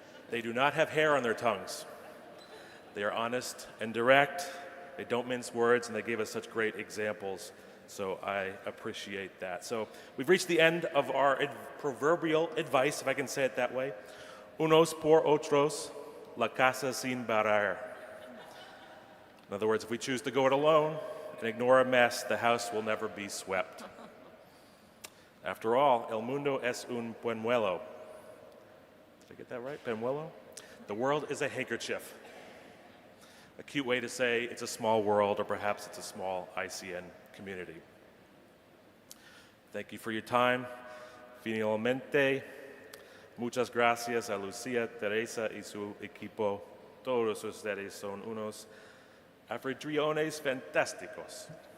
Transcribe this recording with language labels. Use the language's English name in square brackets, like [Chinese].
[English] They do not have hair on their tongues. They are honest and direct. They don't mince words, and they gave us such great examples. So I appreciate that. So we've reached the end of our proverbial advice, if I can say it that way. [Spanish] Unos por otros, la casa sin barrer. [English] In other words, if we choose to go it alone and ignore a mess, the house will never be swept. After all, [Spanish] el mundo es un pañuelo. [English] Did I get that right? Pañuelo? The world is a handkerchief. A cute way to say it's a small world, or perhaps it's a small ICN community. Thank you for your time. [Spanish] Finalmente, muchas gracias a Lucia, Teresa y su equipo. Todos ustedes son unos anfitriones fantásticos.